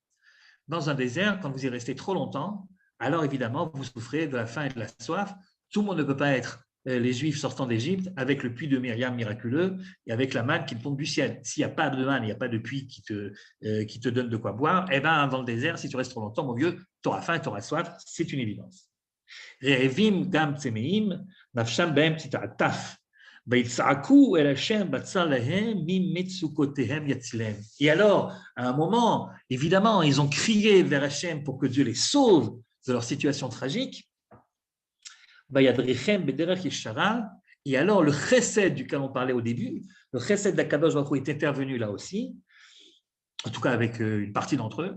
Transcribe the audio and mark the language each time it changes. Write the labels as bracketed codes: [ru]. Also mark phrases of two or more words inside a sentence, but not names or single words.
[fr] Dans un désert, quand vous y restez trop longtemps, alors évidemment, vous souffrez de la faim et de la soif. Tout le monde ne peut pas être les Juifs sortant d'Égypte avec le puits de Myriam miraculeux et avec la manne qui tombe du ciel. S'il n'y a pas de manne, il n'y a pas de puits qui te donne de quoi boire, eh bien, dans le désert, si tu restes trop longtemps, mon vieux, tu auras faim, tu auras soif, c'est une évidence. [he] רעבים גם צמאים נפשם בהם תתעטף. [fr] Et alors, à un moment, évidemment, ils ont crié vers Hachem pour que Dieu les sauve de leur situation tragique. Et alors, le chesed duquel on parlait au début, le chesed d'Akadosh Baruch Hu est intervenu là aussi, en tout cas avec une partie d'entre eux.